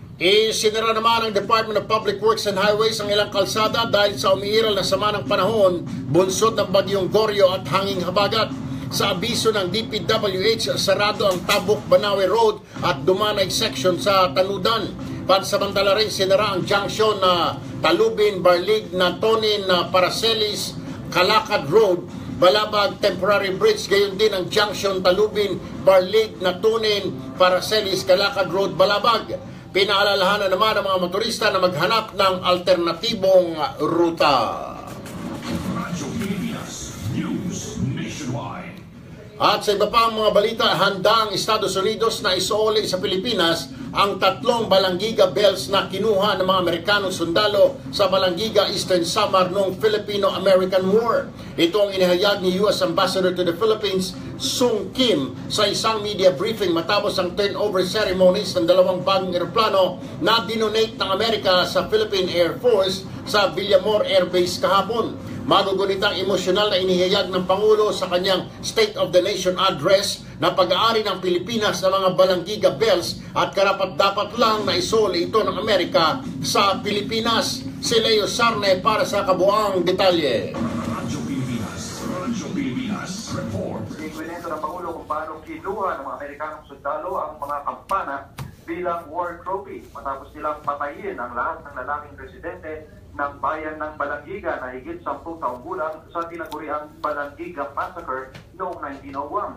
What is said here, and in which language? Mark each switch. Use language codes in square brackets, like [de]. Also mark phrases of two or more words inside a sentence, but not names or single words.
[tl] Isinara naman ng Department of Public Works and Highways ang ilang kalsada dahil sa umiiral na sama ng panahon, bunsod ng bagyong Goryo at hanging habagat. Sa abiso ng DPWH, sarado ang Tabuk-Banawe Road at Dumanay section sa Tanudan. Pansamantala rin sinara ang junction na Talubin-Barlig na Tonin na Paracelis, Calacad Road, Balabag Temporary Bridge, gayon din ang junction Talubin-Barlig na Tonin, Paracelis, Calacad Road, Balabag. Pinaalalahanan naman ang mga motorista na maghanap ng alternatibong ruta. Radyo Pilipinas, News Nationwide. At sa iba pang mga balita, handa ang Estados Unidos na isuoli sa Pilipinas ang 3 Balanggiga Bells na kinuha ng mga Amerikanong sundalo sa Balanggiga Eastern Samar noong Filipino-American War. Ito ang inihayag ni U.S. Ambassador to the Philippines, Sung Kim, sa isang [en] media briefing [tl] matapos ang [en] turnover ceremonies [tl] ng 2 bagong eroplano na dinonate ng Amerika sa Philippine Air Force sa Villamor Air Base kahapon. Magugunitang emosyonal na inihayag ng Pangulo sa kanyang State of the Nation address na pag-aari ng Pilipinas sa mga Balanggiga Bells at karapat-dapat lang na isoli ito ng Amerika sa Pilipinas. Si Leo Sarne para sa kabuang detalye. Radyo Pilipinas, report. Ikwento ng Pangulo kung paano kinuha ng mga Amerikanong sundalo ang mga kampana bilang [en] war trophy [tl] matapos nilang patayin ang lahat ng lalaking residente ng bayan ng Balanggiga na higit 10 taong gulang sa tinaguriang Balanggiga Massacre noong 1901.